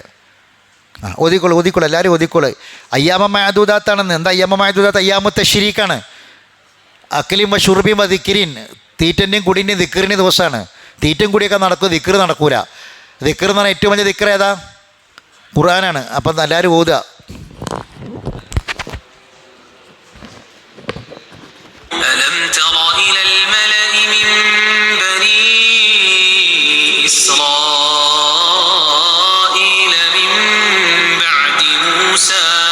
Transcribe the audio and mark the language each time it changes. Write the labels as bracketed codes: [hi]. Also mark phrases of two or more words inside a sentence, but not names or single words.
[ml] ഓതിക്കോളൂ എല്ലാവരും ഓതിക്കോളൂ. [ar] أياما معدودات. [ml] എന്താ [ar] أياما معدودات? أيام التشريق. أكل وشرب وذكر, [ml] തീറ്റൻ്റെയും കുടിൻ്റെയും ദിക്റിൻ്റെ ദിവസമാണ്. തീറ്റയും കുടിയൊക്കെ നടക്കും, ദിക്ർ നടക്കൂല. ദിക്ർ എന്ന് പറഞ്ഞാൽ ഏറ്റവും വലിയ ദിക്ർ ഏതാ? ഖുർആനാണ്. അപ്പം എല്ലാവരും ഓതുക. [ar] ألم تر إلى الملأ من بني إسرائيل من بعد موسى